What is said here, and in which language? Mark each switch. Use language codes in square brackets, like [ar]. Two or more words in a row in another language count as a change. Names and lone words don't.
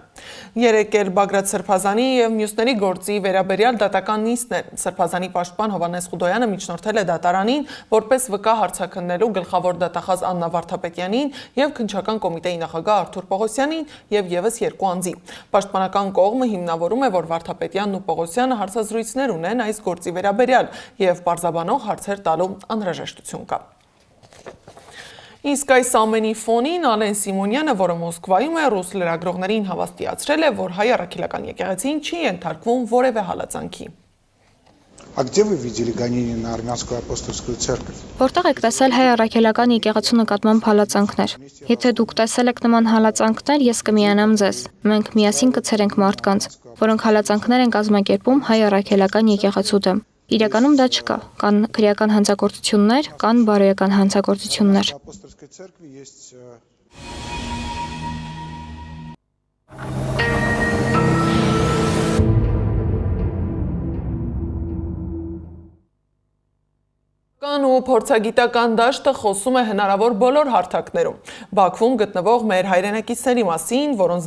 [hy] Երեկ էլ Բագրատ Սրբազանի եւ մյուսների գործի վերաբերյալ դատական նիստն է։ Սրբազանի պաշտպան Հովհաննես Խուդոյանը միջնորդել է դատարանին, որպես վկա հարցաքննելու գլխավոր դատախազ Աննա Վարդապետյանին եւ քննչական կոմիտեի նախագահ Արթուր Պողոսյանին եւ եւս երկու անձի։ Պաշտպանական կողմը հիմնավորում է, որ Վարդապետյանն ու Պողոսյանը հարցազրույցներ ունեն այս գործի վերաբերյալ եւ պարզաբանող հարցեր տալու անհրաժեշտություն կա։ Իսկ այս ամենի фоնին Ալեն Սիմոնյանը, որը Մոսկվայում է, ռուս լրագրողներին հավաստիացրել է, որ հայ առաքելական եկեղեցին չի ենթարկվում որևէ հալածանքի։ [ru] А где вы видели гонения на армянскую апостольскую церковь? [hy] Որտեղ եք տեսել հայ առաքելական եկեղեցու նկատմամբ հալածանքներ։ Եթե դուք տեսել եք նման հալածանքներ, ես կմիանամ ձեզ։ Մենք միասին կցերենք մարդկանց, որոնք հալածանքներ են կազմակերպում հայ առաքելական եկեղեցու դեմ։ Իրականում դա չկա։ Կան քրեական հանցագործություններ, կան բարոյական հանցագործություններ։ [ru] Апостольской церкви есть [hy] ու փորձագիտական դաշտը խոսում է հնարավոր բոլոր հարթակներում։ Բաքվում գտնվող մեր հայրենակիցների մասին, որոնց